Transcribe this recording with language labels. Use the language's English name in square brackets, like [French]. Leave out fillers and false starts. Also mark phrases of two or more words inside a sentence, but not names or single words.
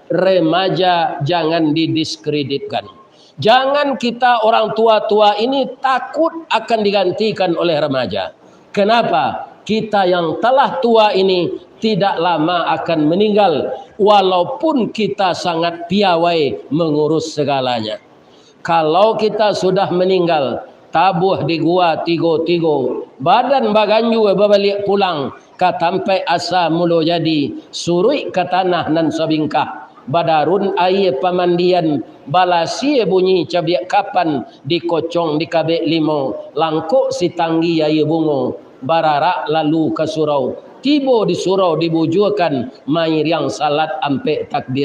[Indonesian] Remaja jangan didiskreditkan. Jangan kita orang tua-tua ini takut akan digantikan oleh remaja. Kenapa? Kita yang telah tua ini tidak lama akan meninggal, walaupun kita sangat piawai mengurus segalanya. [Minangkabau] Kalau kita sudah meninggal, tabuh di gua tigo-tigo, badan baganju balik pulang, katampai asa mulo jadi, surui ke tanah nan sabingkah. Badarun air pamandian, balasi bunyi cabiak kapan, dikocong di kabek limo, langkuk si tanggi air bungo, bararak lalu ke surau, tibo di surau dibujurkan, mair yang salat ampe takbir.